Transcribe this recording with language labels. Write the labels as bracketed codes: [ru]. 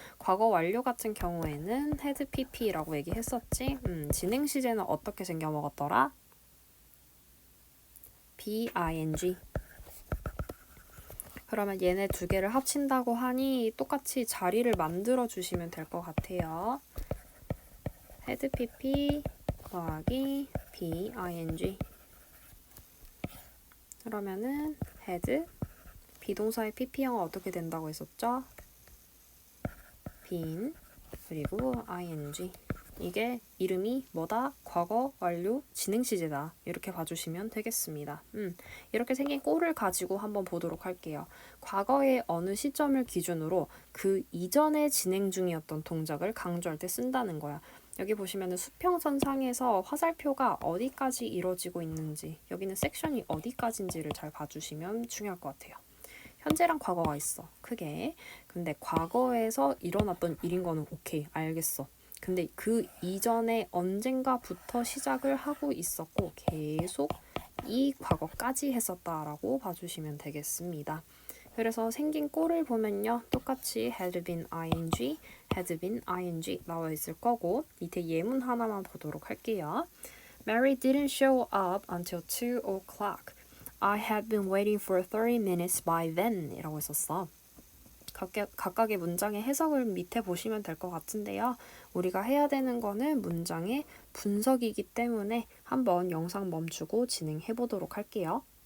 [ko] 과거 완료 같은 경우에는 had pp라고 얘기했었지. 진행 시제는 어떻게 생겨 먹었더라? [en] bing. [ko] 그러면 얘네 두 개를 합친다고 하니 똑같이 자리를 만들어 주시면 될 것 같아요. [en] had pp 더하기 bing. [ko] 그러면은 had 비동사의 pp형은 어떻게 된다고 했었죠? [en] been 그리고 ing. [ko] 이게 이름이 뭐다? 과거 완료 진행 시제다. 이렇게 봐주시면 되겠습니다. 이렇게 생긴 꼴을 가지고 한번 보도록 할게요. 과거의 어느 시점을 기준으로 그 이전에 진행 중이었던 동작을 강조할 때 쓴다는 거야. 여기 보시면은 수평선상에서 화살표가 어디까지 이루어지고 있는지 여기는 섹션이 어디까지인지를 잘 봐주시면 중요할 것 같아요. 현재랑 과거가 있어. 크게. 근데 과거에서 일어났던 일인 거는 오케이. 알겠어. 근데 그 이전에 언젠가부터 시작을 하고 있었고 계속 이 과거까지 했었다라고 봐주시면 되겠습니다. 그래서 생긴 꼴을 보면요. 똑같이 had been ing, had been ing 나와 있을 거고 밑에 예문 하나만 보도록 할게요. [en] Mary didn't show up until 2 o'clock. I had been waiting for 30 minutes by then [ko] 이라고 했었어. 각각의 문장의 해석을 밑에 보시면 될 것 같은데요. 우리가 해야 되는 거는 문장의 분석이기 때문에 한번 영상 멈추고 진행해 보도록 할게요.